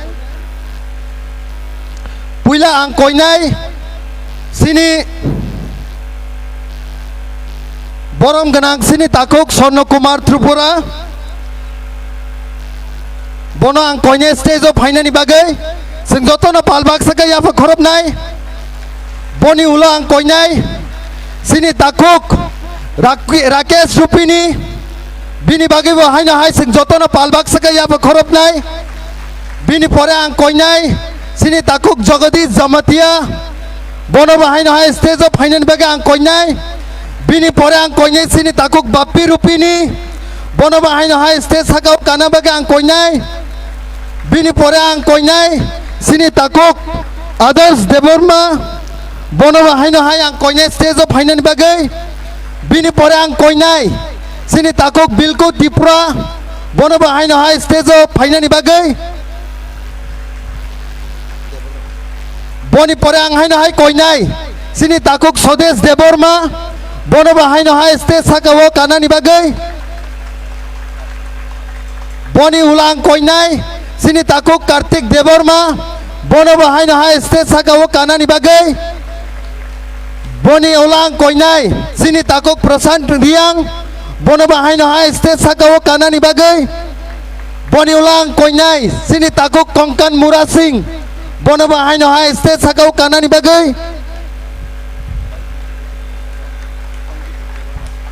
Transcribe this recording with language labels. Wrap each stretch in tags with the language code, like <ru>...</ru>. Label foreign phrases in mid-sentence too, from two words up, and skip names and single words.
<trp>puila ang koinai sini borom ganang sini takuk Sorno Kumar Tripura bono ang koine stage of finani bagai sing joto na palbak saka ya fa khorob nai boni ulo ang koinai sini takuk Rakesh Rupini bini bagai bo haina hai sing joto na palbak saka ya fa khorob nai bini pore ang koinai sini takuk Jagadish Jamatia bono bo haina hai stage of finani bagai ang koinai bini pore ang koinai sini takuk Bappi Rupini bono bo haina hai stage sakau kana bagai ang koinai bini pore ang koinai sini takuk Adarsh Deborma bono haino hai ang koinai stage of hainan bagai bini pore ang koinai sini takuk Bilku Tripura bono haino hai stage of hainani bagai boni pore ang haino hai koinai sini takuk Swadesh Deborma bono haino hai stage sakawo kanani bagai boni ulang koinai sini takuk Kartik Deborma bono haino hai stage sakawo kanani bagai boni ulang koinai sini takuk Prashant Riang bono haino hai stage sakawo kanani bagai boni ulang koinai sini takuk Konkan Mura Singh bono haino hai stage sakawo kanani bagai</trp>